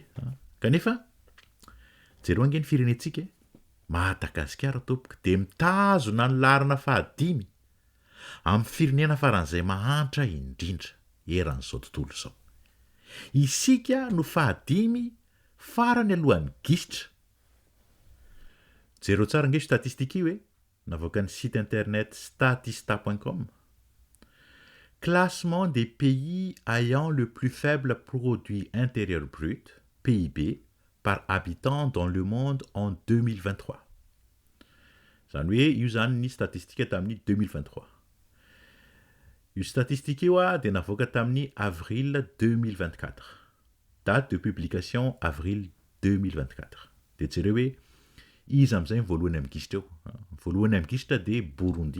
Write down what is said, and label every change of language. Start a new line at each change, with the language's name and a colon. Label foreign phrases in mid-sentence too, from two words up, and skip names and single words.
Malagasy: Kanefa jereo ange ny firenentsika Madagasikara tompoko dia mitazona ny larina fahadimy amin'ny firenena faran'izay mahantra indrindra eran'izao tontolo izao. Isika no fahadimy farany alohan'ny gisitra. Jereo tsara ange statistika io hoe navoaka ny
French: site internet
Malagasy: statista.com.
French: Classement des pays ayant le plus faible produit intérieur brut, PIB, par habitant dans le monde en 2023.
Malagasy: Zany hoe io zany ny statistika tamin'ny 2023. Io statistika io dia navoaka tamin'ny avril 2024.
French: Date de publication avril 2024.
Malagasy: Dia jereo hoe izy amin'izay voalohany amin'ny gisitra eo. Voalohany amin'ny gisitra dia Burundi.